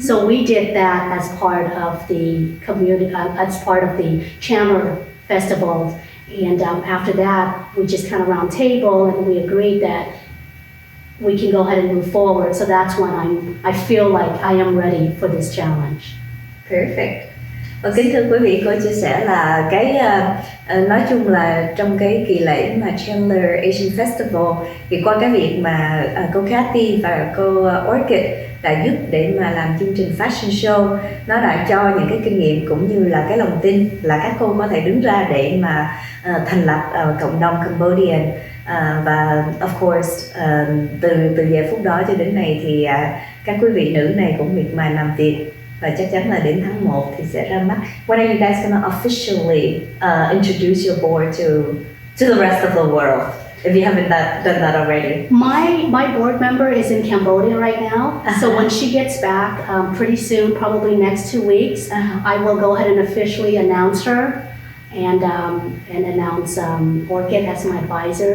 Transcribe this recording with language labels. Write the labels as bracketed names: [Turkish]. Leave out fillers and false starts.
[English] So we did that as part of the community, as part of the Chandler festival. And after that, we just kind of round table and we agreed that we can go ahead and move forward. So that's when I feel like I am ready for this challenge. Perfect. [Vietnamese] Và kính thưa quý vị, cô chia sẻ là nói chung là trong cái kỳ lễ mà Chandler Asian Festival thì qua cái việc mà cô Kathy và cô Orchid đã giúp để mà làm chương trình fashion show, nó đã cho những cái kinh nghiệm cũng như là cái lòng tin là các cô có thể đứng ra để mà thành lập cộng đồng Cambodian. Và [English] of course [Vietnamese] từ giờ phút đó cho đến nay thì các quý vị nữ này cũng miệt mài làm việc và chắc chắn là đến tháng 1 thì sẽ ra mắt. [English] When are you guys gonna officially introduce your board to the rest of the world? If you haven't done that already. My board member is in Cambodia right now, so when she gets back pretty soon, probably next 2 weeks, I will go ahead and officially announce her and announce Orchid as my advisor.